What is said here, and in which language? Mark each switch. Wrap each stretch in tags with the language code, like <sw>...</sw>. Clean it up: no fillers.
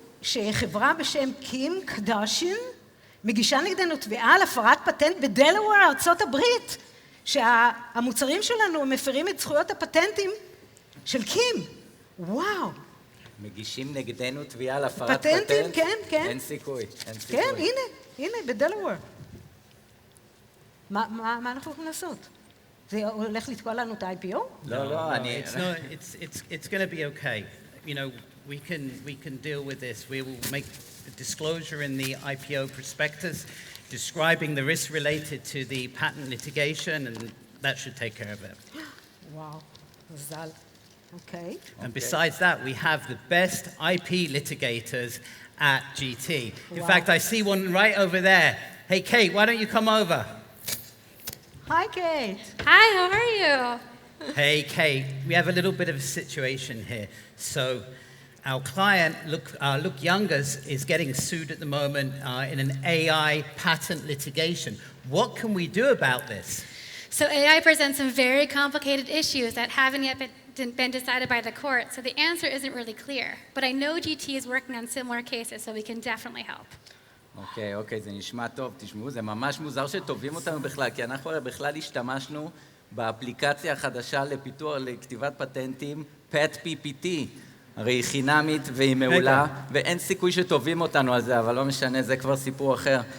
<he>שחברה בשם קים קדשין מגישה נגדנו תביעה על הפרת פטנט בדלוור, ארצות הברית, שהמוצרים שלנו מפרים את זכויות הפטנטים של קים. וואו. מגישים נגדנו תביעה על הפרת פטנטים, פטנט? כן, כן. אין סיכוי, אין סיכוי. כן, הנה, בדלוור. מה אנחנו יכולים לעשות? זה הולך לתקוע לנו את ה-IPO? לא, אני...</he> <en>It's going to be okay. You know, we can deal with this. We will make a disclosure in the IPO prospectus describing the risks related to the patent litigation, and that should take care of it.</en> <he>וואו, מזל.</he> <en>Okay. And besides that, we have the best IP litigators at GT. In fact, I see one right over there. Hey, Kate, why don't you come over? Hi, Kate. Hi, how are you? Hey, Kate, we have a little bit of a situation here. So our client, Look Youngers, is getting sued at the moment in an AI patent litigation. What can we do about this? So AI presents some very complicated issues that haven't yet been decided by the court, so the answer isn't really clear. But I know GT is working on similar cases, so we can definitely help.</en> <he>אוקיי, זה נשמע טוב. תשמעו, זה ממש מוזר שטובים אותנו בכלל, כי אנחנו הרי בכלל השתמשנו באפליקציה החדשה לפיתוח, לכתיבת פטנטים, PET-PPT. הרי היא חינמית והיא מעולה, ואין סיכוי שטובים אותנו על זה, אבל לא משנה, זה כבר סיפור אחר.</he>